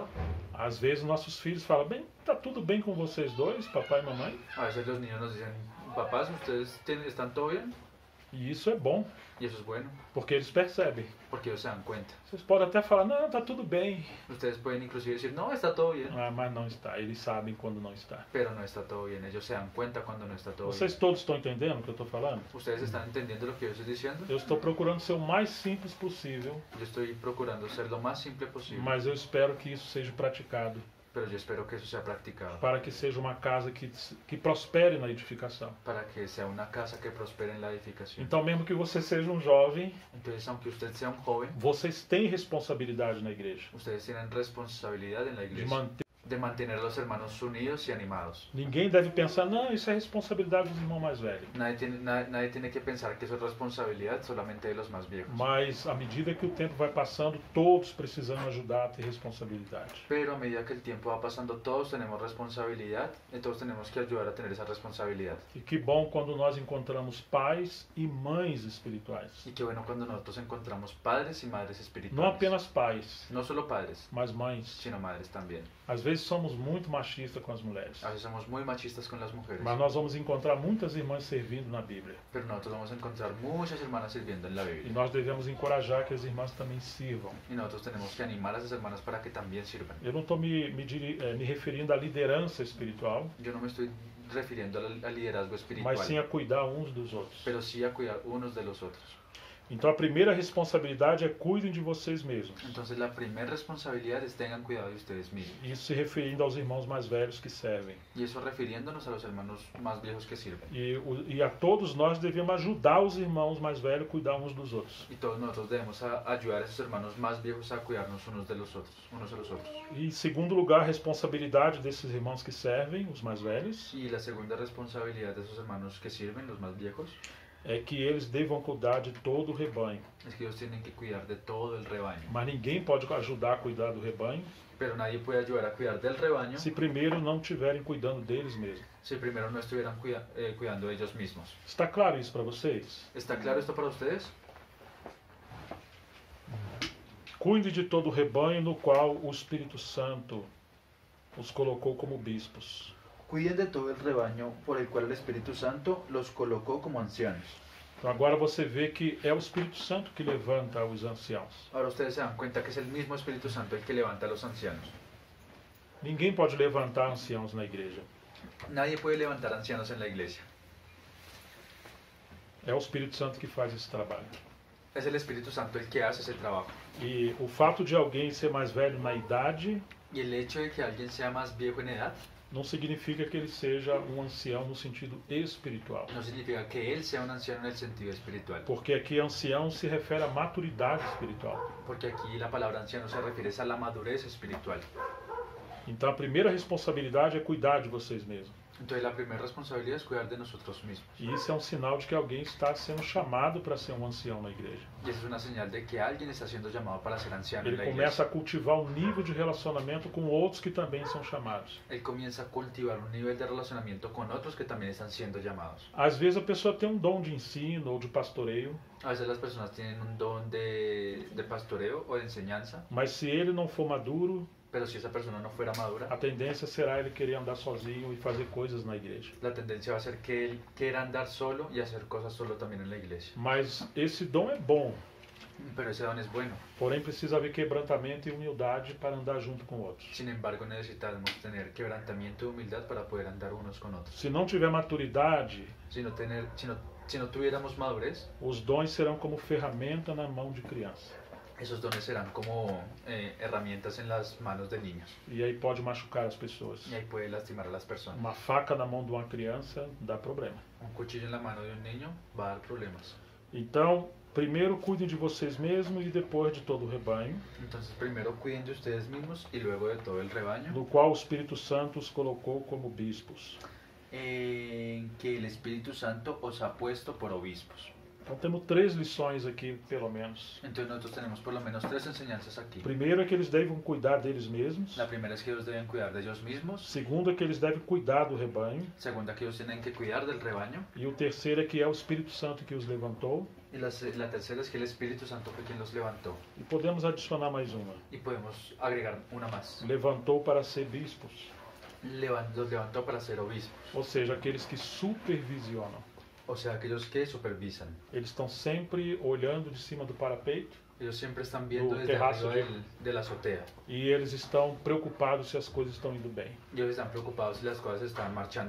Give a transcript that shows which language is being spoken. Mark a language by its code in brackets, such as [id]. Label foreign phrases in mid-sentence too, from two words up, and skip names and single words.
[pt] Às vezes nossos filhos falam, bem, tá tudo bem com vocês dois, papai e mamãe? [es] A veces los niños nos dicen, papás, ¿ustedes están todo bien? [pt] E isso é bom, [es] Y eso es bueno, [pt] porque eles percebem. [es] porque ellos se dan cuenta. [pt] Vocês podem até falar, não, tá tudo bem. [es] Ustedes pueden inclusive decir, no, está todo bien. [pt] Ah, mas não está, eles sabem quando não está. [es] Pero no está todo bien, ellos se dan cuenta cuando no está todo [pt] Vocês [es] bien. [pt] todos estão entendendo o que eu estou falando? [es] ¿Ustedes están entendiendo lo que yo estoy diciendo? [pt] Eu estou procurando ser o mais simples possível, [es] Yo estoy procurando ser lo más simple posible, [pt] mas eu espero que isso seja praticado, [es] pero yo espero que eso sea practicado, [pt] para que seja uma casa que prospere na edificação. [es] para que sea una casa que prospere en la edificación. [pt] Então, mesmo que você seja um jovem, [es] Entonces, aunque usted sea un joven, [pt] vocês têm responsabilidade na igreja, [es] ustedes tienen responsabilidad en la [pt] de [es] iglesia, [pt] manter [es] de mantener a los hermanos unidos y animados. [pt] Ninguém deve pensar, não, isso é responsabilidade dos irmãos mais velhos. [es] Nadie tiene que pensar que eso es responsabilidad solamente de los más viejos. [pt] Mas, à medida que o tempo vai passando, todos precisamos ajudar a ter responsabilidade. [es] Pero a medida que el tiempo va pasando, todos tenemos responsabilidad y todos tenemos que ayudar a tener esa responsabilidad. [pt] E que bom quando nós encontramos pais e mães espirituais. [es] Y qué bueno cuando nosotros encontramos padres y madres [pt] Não [es] espirituales. [pt] apenas pais, [es] No solo padres, [pt] mas mães. [es] sino madres también. [pt] Às vezes somos muito machistas com as mulheres. [es] A veces somos muy machistas con las mujeres. [pt] Mas nós vamos encontrar muitas irmãs servindo na Bíblia. [es] Pero nosotros vamos a encontrar muchas hermanas sirviendo en la [pt] E [es] Biblia. [pt] nós devemos encorajar que as irmãs também sirvam. [es] Y nosotros tenemos que animar a esas hermanas para que también sirvan. [pt] Eu não estou me referindo à liderança espiritual, [es] Yo no me estoy refiriendo al liderazgo espiritual, [pt] mas sim a cuidar uns dos outros. [es] pero sí a cuidar unos de los otros. [pt] Então a primeira responsabilidade é cuidem de vocês mesmos. [es] Entonces la primera responsabilidad es tengan cuidado de ustedes mismos. [pt] Isso se referindo aos irmãos mais velhos que servem. [es] Y eso refiriéndonos a los hermanos más viejos que sirven. [pt] E a todos nós devemos ajudar os irmãos mais velhos a cuidar uns dos outros. [es] Y todos nosotros debemos ayudar a esos hermanos más viejos a cuidarnos unos a los otros. [pt] E em segundo lugar, a responsabilidade desses irmãos que servem, os mais velhos, [es] Y la segunda responsabilidad de esos hermanos que sirven, los más viejos, [pt] é que eles devam cuidar de todo o rebanho. [es] es que ellos tienen que cuidar de todo el rebaño. [pt] Mas ninguém pode ajudar a cuidar do rebanho [es] Pero nadie puede ayudar a cuidar del rebaño [pt] se primeiro não estiverem cuidando deles mesmos. [es] si primero no estuvieran cuidando de ellos mismos. [pt] Está claro isso para vocês? [es] ¿Está claro esto para ustedes? [pt] Cuide de todo o rebanho no qual o Espírito Santo os colocou como bispos. [es] Cuiden de todo el rebaño por el cual el Espíritu Santo los colocó como ancianos. [pt] Então agora você vê que é o Espírito Santo que levanta os anciãos. [es] Ahora ustedes se dan cuenta que es el mismo Espíritu Santo el que levanta a los ancianos. [pt] Ninguém pode levantar anciãos na igreja. [es] Nadie puede levantar ancianos en la iglesia. [pt] É o Espírito Santo que faz esse trabalho. [es] Es el Espíritu Santo el que hace ese trabajo. [pt] E o fato de alguém ser mais velho na idade [es] Y el hecho de que alguien sea más viejo en edad [pt] não significa que ele seja um ancião no sentido espiritual. [es] no significa que él sea un anciano en el sentido espiritual. [pt] Porque aqui ancião se refere à maturidade espiritual. [es] Porque aquí la palabra anciano se refiere a la madurez espiritual. [pt] Então a primeira responsabilidade é cuidar de vocês mesmos. [es] Entonces la primera responsabilidad es cuidar de nosotros mismos. [pt] E isso é um sinal de que alguém está sendo chamado para ser um ancião na igreja. [es] Y esa es una señal de que alguien está siendo llamado para ser anciano en [pt] Ele [es] la [pt] começa [es] iglesia. [pt] a cultivar um nível de relacionamento com outros que também são chamados. [es] Él comienza a cultivar un nivel de relacionamiento con otros que también están siendo llamados. [pt] Às vezes a pessoa tem um dom de ensino ou de pastoreio, [es] A veces las personas tienen un don de pastoreo o de enseñanza, [pt] mas se ele não for maduro, [es] pero si esa persona no fuera madura, [pt] a tendência será ele querer andar sozinho e fazer coisas na igreja. [es] la tendencia va a ser que él quiera andar solo y hacer cosas solo también en la iglesia. [pt] Mas esse dom é bom, [es] Pero ese don es bueno. [pt] porém precisa haver quebrantamento e humildade para andar junto com outros. [es] Sin embargo, necesitamos tener quebrantamiento y humildad para poder andar unos con otros. [pt] Se não tiver maturidade, [es] Si no tuviéramos madurez, [pt] os dons serão como ferramenta na mão de criança. [es] esos dones serán como herramientas en las manos de niños. [pt] E aí pode machucar as pessoas. [es] Y ahí puede lastimar a las personas. [pt] Uma faca na mão de uma criança dá problema. [es] Un cuchillo en la mano de un niño va a dar problemas. [pt] Então, primeiro cuidem de vocês mesmos e depois de todo o rebanho, [es] Entonces, primero cuiden de ustedes mismos y luego de todo el rebaño, [pt] no qual o Espírito Santo os colocou como bispos. [es] en que el Espíritu Santo os ha puesto por obispos. [pt] Então temos 3 lições aqui, pelo menos. [es] Entonces nosotros tenemos por lo menos 3 enseñanzas aquí. [pt] Primeiro é que eles devem cuidar deles mesmos. [es] La primera es que ellos deben cuidar de ellos mismos. [pt] Segundo é que eles devem cuidar do rebanho. [es] Segunda, que ellos tienen que cuidar del rebaño. [pt] E o terceiro é que é o Espírito Santo que os levantou. [es] Y la tercera es que el Espíritu Santo fue quien los levantó. [pt] E podemos adicionar mais uma. [es] Y podemos agregar una más. [pt] Levantou para ser bispos. [es] Los levantó para ser obispos. [pt] Ou seja, aqueles que supervisionam. [es] O sea, aquellos que supervisan. [pt] Eles estão sempre olhando de cima do parapeito [es] Ellos siempre están viendo No, desde terrazo arriba de- de la azotea. [pt] e eles estão preocupados se as coisas estão indo bem. [es] Y ellos están preocupados si las cosas están marchando